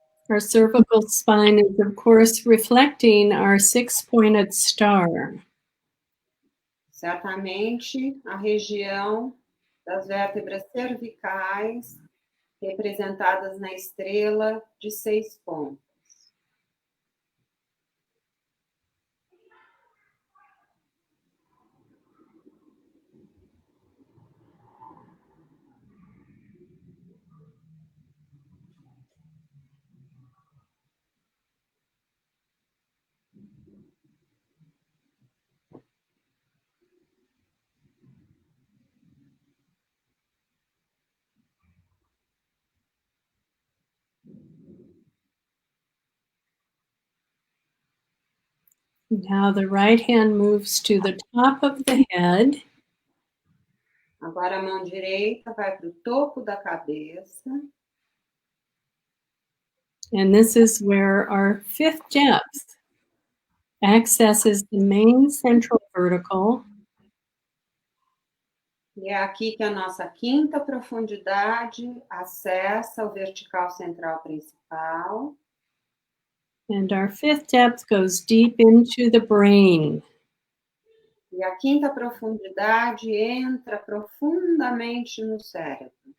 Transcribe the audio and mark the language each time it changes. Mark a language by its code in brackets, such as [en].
[en] Our cervical spine is, of course, reflecting our 6-pointed star. [pt] Certamente, a região das vértebras cervicais, representadas na estrela de 6 pontos. [en] Now the right hand moves to the top of the head. [pt] Agora a mão direita vai para o topo da cabeça. [en] And this is where our 5th depth accesses the main central vertical. [pt] E é aqui que a nossa 5ª profundidade acessa o vertical central principal. [en] And our 5th depth goes deep into the brain. [pt] E a 5ª profundidade entra profundamente no cérebro.